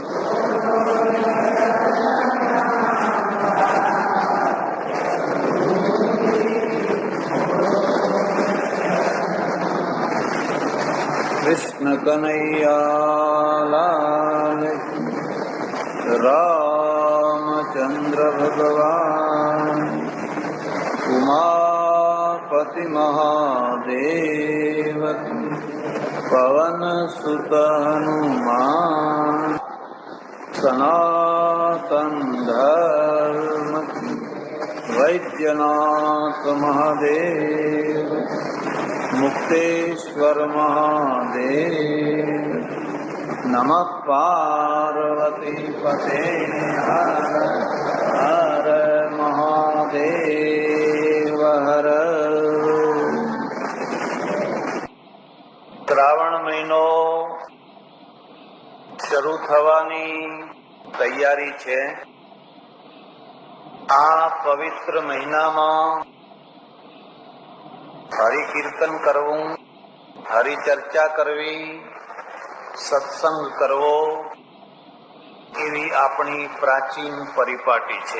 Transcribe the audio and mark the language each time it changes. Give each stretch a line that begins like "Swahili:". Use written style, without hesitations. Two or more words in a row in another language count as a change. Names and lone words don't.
Hindi: कृष्ण कन्हैया लाल, रामचंद्र भगवान उमापति महादेव पवन सुत हनुमान सनातन धर्म वैद्यनाथ महादेव मुक्तेश्वर महादेव नमः पार्वती पते हर हर महादेव हर। શ્રાવણ મહિનો શરૂ થવાની તૈયારી છે. આ પવિત્ર મહિનામાં હરિકીર્તન કરવું, હરિચર્ચા કરવી, સત્સંગ કરવો એવી આપણી પ્રાચીન પરિપાટી છે.